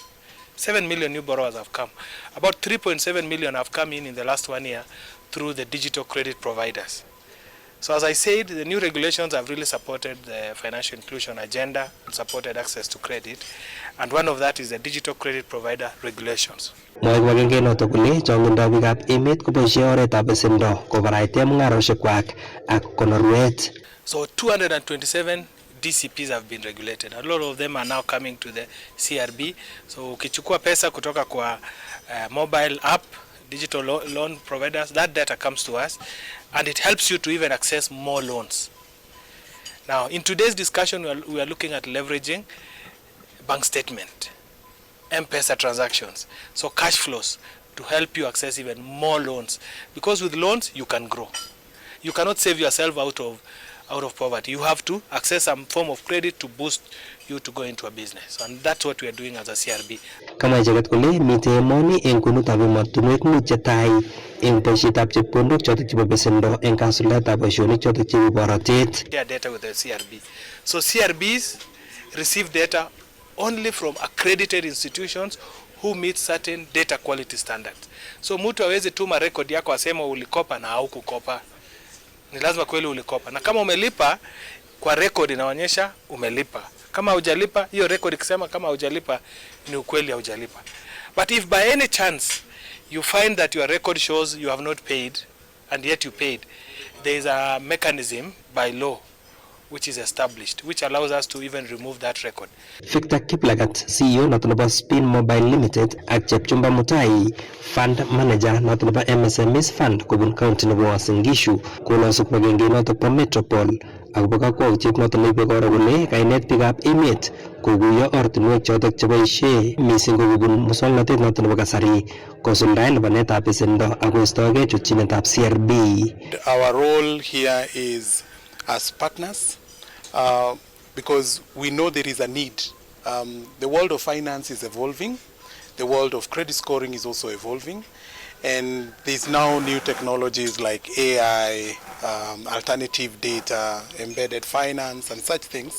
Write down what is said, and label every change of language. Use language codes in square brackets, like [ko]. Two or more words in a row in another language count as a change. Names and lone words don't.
[en] 7 million new borrowers have come. About 3.7 million have come in the last 1 year through the digital credit providers. So as I said, the new regulations have really supported the financial inclusion agenda and supported access to credit. And one of that is the digital credit provider regulations. [kln] Mwoe kibagenge notok kole chongindoi biikab emet koboisie oretab besendo kobaraite mung'arosiekwak ak konorwet. [en] So 227 DCPs have been regulated. A lot of them are now coming to the CRB. So [sw] ukichukua pesa kutoka kwa [en] mobile app, digital loan providers, that data comes to us and it helps you to even access more loans. Now in today's discussion we are looking at leveraging bank statement, M-Pesa transactions, so cash flows to help you access even more loans, because with loans you can grow. You cannot save yourself out of poverty. You have to access some form of credit to boost you to go into a business, and that's what we are doing as a CRB. [kln] Kama icheket kole mitei emoni eng kwenutab emotinwek mut chetai eng boisietab chepkondok chotok chebo besendo eng kasuldaetab boisionik chotok chebo borotet. [en] Share data with the CRB. So CRBs receive data only from accredited institutions who meet certain data quality standards. [sw] So mtu hawezi tuma record yako asema ulikopa na haukukopa. ni lazima kweli ulikopa, na kama umelipa kwa record inaonyesha umelipa. Kama hujalipa, hiyo record ikisema kama hujalipa ni ukweli hujalipa. [en] But if by any chance you find that your record shows you have not paid and yet you paid, there is a mechanism by law which is established which allows us to even remove that record. [kln] Victor Kiplagat, CEO noto nebo Spin Mobile Limited ak Chepchumba Mutai, [en] Fund Manager [kln] noto nebo MSMEs Fund kobun county nebo Uasin Gishu, kolosu kibagenge noto bo Metropol akobo kakwautiet noto neibe koro kole kainet biikab emet kokuyo ortinwek chotok cheboisie mising kobun muswoknotet noto nebo kasari kosuldae lipanetab besendo ak koistoegei chutchinetab CRB. [en] Our role here is as partners, because we know there is a need. The world of finance is evolving. The world of credit scoring is also evolving. And there's now new technologies like AI, alternative data, embedded finance, and such things.